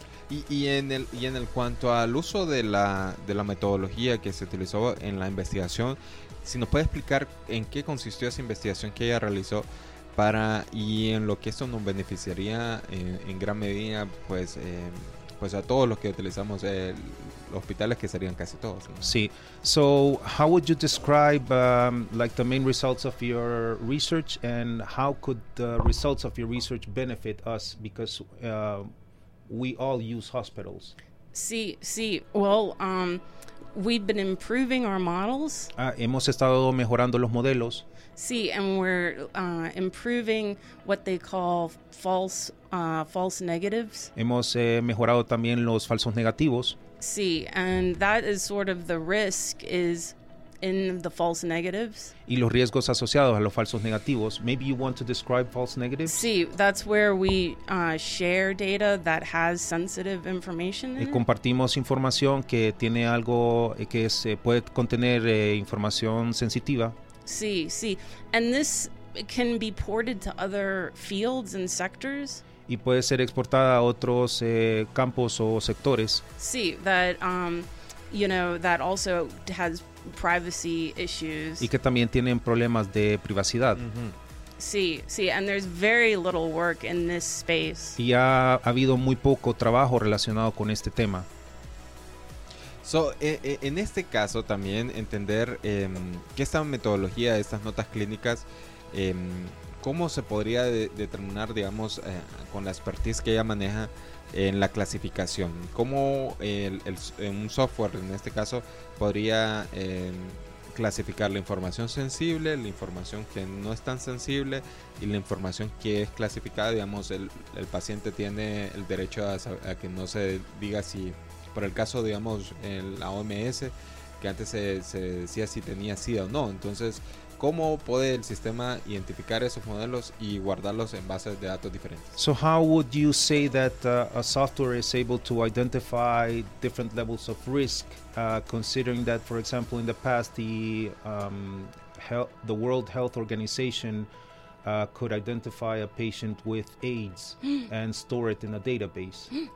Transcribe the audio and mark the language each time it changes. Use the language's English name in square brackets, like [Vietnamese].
[Spanish] Y en el cuanto al uso de la metodología que se utilizó en la investigación, si nos puede explicar en qué consistió esa investigación que ella realizó para y en lo que esto nos beneficiaría en gran medida, pues a todos los que utilizamos los hospitales, que serían casi todos, ¿no? Sí. [English] So, how would you describe like the main results of your research, and how could the results of your research benefit us, because we all use hospitals? Sí. Well, we've been improving our models. [Spanish] Hemos estado mejorando los modelos. [English] Sí, and we're improving what they call false negatives. [Spanish] Hemos mejorado también los falsos negativos. [English] Sí, and that is sort of the risk is in the false negatives. [Spanish] Y los riesgos asociados a los falsos negativos. [English] Maybe you want to describe false negatives? Sí, that's where we share data that has sensitive information in it. [Spanish] Y compartimos información que tiene algo que se puede contener información sensitiva. [English] Sí, and this can be ported to other fields and sectors. [Spanish] Y puede ser exportada a otros campos o sectores. [English] Sí, that you know, that also has privacy issues. [Spanish] Y que también tienen problemas de privacidad. [English] Sí, and there's very little work in this space. [Spanish] Y ha habido muy poco trabajo relacionado con este tema. So, en este caso también entender que esta metodología, estas notas clínicas, ¿cómo se podría determinar, digamos, con la expertise que ella maneja en la clasificación? ¿Cómo un software, en este caso, podría clasificar la información sensible, la información que no es tan sensible y la información que es clasificada? Digamos, el paciente tiene el derecho a que no se diga si, por el caso, digamos, en la OMS, que antes se decía si tenía SIDA o no. Entonces, ¿cómo puede el sistema identificar esos modelos y guardarlos en bases de datos diferentes? [English] So how would you say that a software is able to identify different levels of risk, considering that, for example, in the past, the World Health Organization could identify a patient with AIDS and store it in a database?